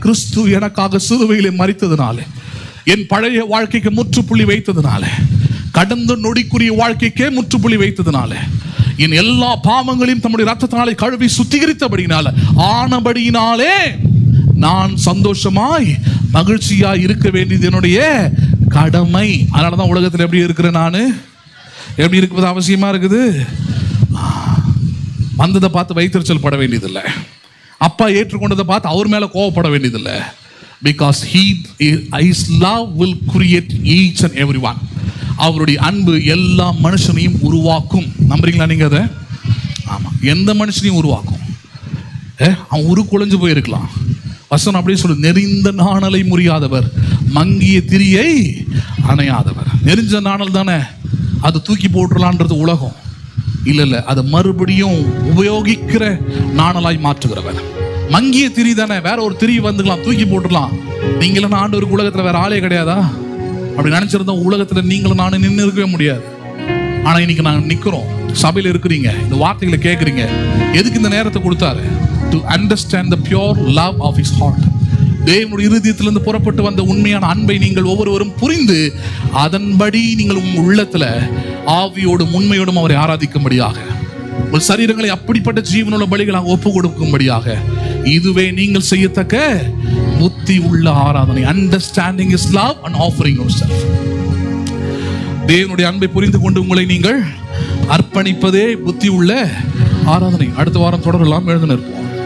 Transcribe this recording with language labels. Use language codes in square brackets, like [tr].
[ta] கிறிஸ்து எனக்காக சிலுவையிலே மரித்ததினாலே, என் பழைய வாழ்க்கைக்கு முற்றுப்புள்ளி வைத்ததினாலே, கடந்த நொடிக்குரிய வாழ்க்கைக்கே முற்றுப்புள்ளி வைத்ததினாலே, என் எல்லா பாவங்களையும் தம்முடைய ரத்தத்தினாலே கழுவி சுத்திகரித்தபடியினால ஆனபடியினாலே நான் சந்தோஷமாய் மகிழ்ச்சியாய் இருக்க வேண்டியது என்னுடைய கடமை. அதனாலதான் உலகத்தில் எப்படி இருக்கிறேன், நான் எப்படி இருப்பது அவசியமா இருக்குது. வந்ததை பார்த்து வைத்தறிச்சல் பட வேண்டியதில்லை, அப்பா ஏற்றுக்கொண்டதை பார்த்து அவர் மேல கோவப்பட வேண்டியதில்லை. [en] Because his love will create each and everyone. [ta] அவருடைய அன்பு எல்லா மனுஷனையும் உருவாக்கும். நம்புறீங்களா நீங்க அதை? ஆமா, எந்த மனுஷனையும் உருவாக்கும். அவன் உருக்குலைஞ்சு போயிருக்கலாம். வசனம் அப்படியே சொல்லு, நெறிந்த நாணலை முறியாதவர், மங்கிய திரியை அணையாதவர். நெறிஞ்ச நாணல் தானே, அது தூக்கி போட்டுடலான்றது உலகம். இல்ல, அதை மறுபடியும் உபயோகிக்கிற நாணலாய் மாற்றுகிறவர். மங்கிய திரி தானே, வேற ஒரு திரி வந்துக்கலாம், தூக்கி போட்டுடலாம். நீங்களும் ஆண்டவருக்கு உலகத்துல வேற ஆளே கிடையாதா? அப்படி நினைச்சிருந்தோம் உலகத்துல நீங்களும் நானும் நின்று இருக்கவே முடியாது. ஆனா இன்னைக்கு நாங்க நிக்கிறோம், சபையில இருக்கிறீங்க, இந்த வார்த்தைகளை கேட்கறீங்க. எதுக்கு இந்த நேரத்தை கொடுத்தாரு? [en] To understand the pure love of his heart. [ta] தேவனுடைய இருதயத்திலிருந்து புறப்பட்டு வந்த உண்மையான அன்பை நீங்கள் ஒவ்வொருவரும் புரிந்து அதன்படி நீங்கள் உங்கள் உள்ளத்துல ஆவியோடும் உண்மையோடும் அவரை ஆராதிக்கும்படியாக, உங்கள் சரீரங்களை அப்படிப்பட்ட ஜீவனுள்ள பலிகளாக ஒப்பு கொடுக்கும்படியாக, இதுவே நீங்கள் செய்யத்தக்க புத்தி உள்ள ஆராதனை. [en] Understanding his love and offering yourself. [ta] தேவனுடைய அன்பை புரிந்து கொண்டு உங்களை நீங்கள் அர்ப்பணிப்பதே புத்தி உள்ள ஆராதனை. அடுத்த வாரம் தொடரலாம். எழுந்து நிற்போம்.